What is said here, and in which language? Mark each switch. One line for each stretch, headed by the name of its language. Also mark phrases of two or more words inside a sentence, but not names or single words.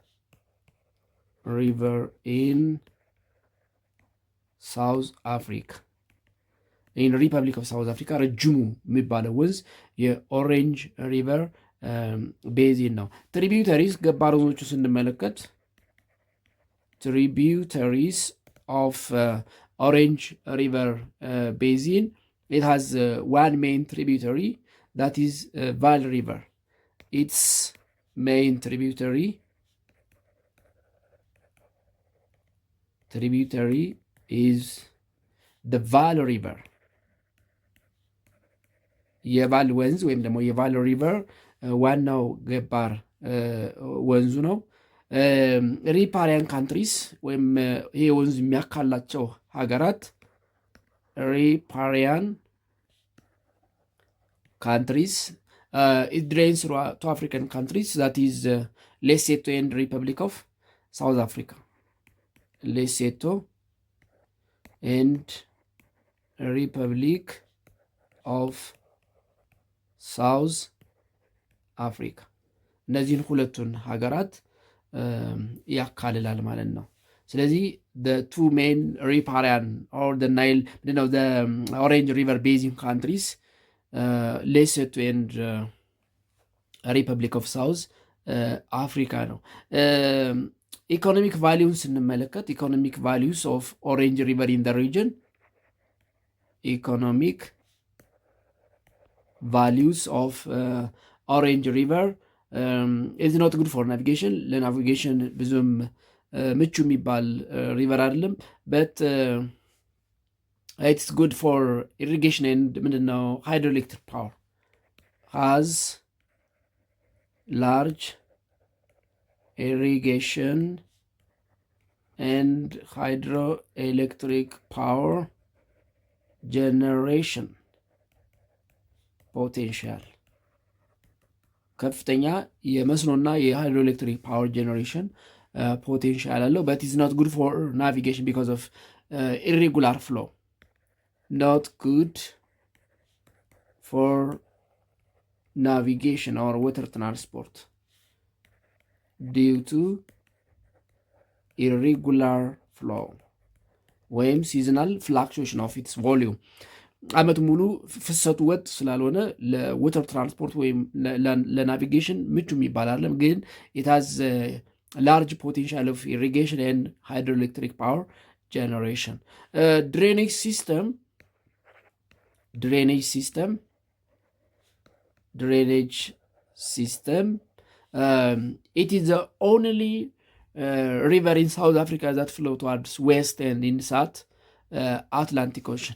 English: River in South Africa። In Republic of South Africa
Amharic: ረጅሙ የሚባለው ወንዝ የኦሬንጅ ሪቨር ቤዚን ነው። ትሪቢዩተሪስ ገባር ወንዞቹ ስንመለከት
English: tributaries of Orange River Basin, it has one main tributary, that is Vaal River. Its main tributary is the Vaal River.
Amharic: የቫል ወንዝ ወይም ደግሞ የቫል ሪቨር ዋናው ገባር ወንዙ ነው።
English: Riparian countries
Amharic: ወይም ይሄ ወንዝ የሚያካላቸው ሀገራት
English: riparian countries It drains through two African countries, that is Lesotho and Republic of South Africa. Lesotho and Republic of South Africa.
Amharic: እነዚህን ሁለቱን ሀገራት ያካልላል ማለት ነው። ስለዚህ
English: the two main riparian or the Nile, the Orange River Basin countries, Lesotho and Republic of South Africa ነው።
Amharic: ኢኮኖሚክ ቫሊዩን ስንመለከት
English: economic values of Orange River in the region, ኢኮኖሚክ values of Orange River is not good for navigation.
Amharic: ለናቪጌሽን ብዙም ምቹ የሚባል ሪቨር አይደለም።
English: but it's good for irrigation and ምንድነው hydroelectric power, has large irrigation and hydroelectric power generation
Amharic: ፖቴንሻል ከፍተኛ የመስኖና የሃይድሮኤሌክትሪክ ፓወር ጄኔሬሽን ፖቴንሻል አለው።
English: but is not good for navigation because of irregular flow. Not good for navigation or water transport due to irregular flow ወይም seasonal fluctuation of its volume.
Amharic: ዓመት ሙሉ ፍሰቱ ወጥ ስላልሆነ ለወተር ትራንስፖርት ወይም ለናቪጌሽን ምቹ የሚባል አይደለም። ግን
English: it has large potential of irrigation and hydroelectric power generation. Drainage system, it is the only river in South Africa that flow towards west and in South Atlantic Ocean.